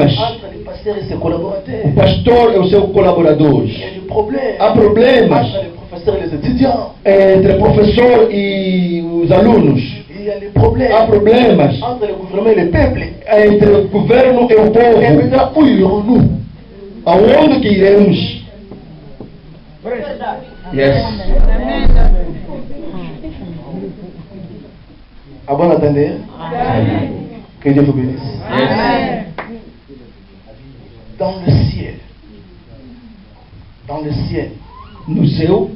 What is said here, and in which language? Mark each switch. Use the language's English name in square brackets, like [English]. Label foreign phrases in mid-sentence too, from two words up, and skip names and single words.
[French] entre le pasteur et ses collaborateurs. Le pasteur et ses collaborateurs. Il y a des problèmes. Un problème entre les professeurs et les étudiants. Entre les professeurs et les alumnos. Il y a des problèmes. Un problème entre le gouvernement et le peuple. Entre le gouvernement et le peuple. Et maintenant, où irons-nous? [Portuguese] Aonde que iremos? [English] Yes. [French] À bon entendeur. Que Dieu vous bénisse. Amen. dans le ciel, nous sommes